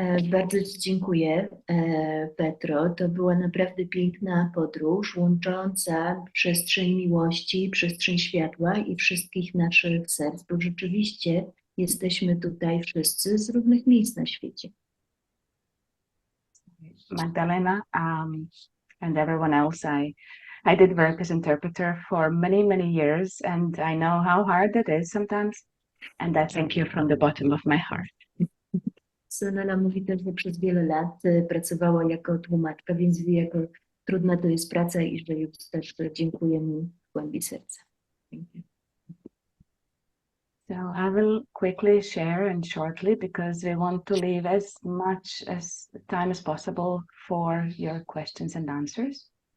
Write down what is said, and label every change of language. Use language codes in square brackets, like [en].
[pl] Bardzo Ci dziękuję, Petro. To była naprawdę piękna podróż łącząca przestrzeń miłości, przestrzeń światła i wszystkich naszych serc, bo rzeczywiście jesteśmy tutaj wszyscy z różnych miejsc na świecie. [en] Magdalena and everyone else, I did work as interpreter for many, many years, and I know how hard that is sometimes. And I thank you from the bottom of my heart. [pl] Sanela mówi też, że przez wiele lat pracowała jako tłumaczka, więc wie, jak trudna to jest praca i że już też dziękuję mi w głębi serca. Dziękuję. [en] So I will quickly share and shortly because we want to leave as much as time as possible for your questions and answers.